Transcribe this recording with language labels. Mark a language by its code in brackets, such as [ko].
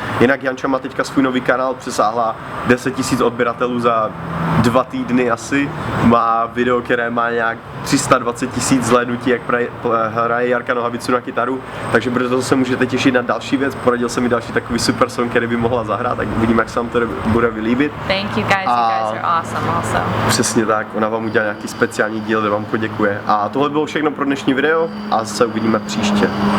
[cs] Jinak Janča má teďka svůj nový kanál, přesáhla 10 000 odběratelů za 2 týdny asi. Má video, které má nějak 320 000 zhlédnutí, jak hraje Jarka Nohavicu na kytaru, takže brzo se můžete těšit na další věc. Poradil jsem mi další takový super song, který by mohla zahrát, tak uvidím, jak se vám to bude vylíbit. [en] Thank you guys, you guys are awesome also. [cs] Přesně tak, ona vám udělá nějaký speciální díl, kde vám poděkuje. A tohle bylo všechno pro dnešní video a se uvidíme příště.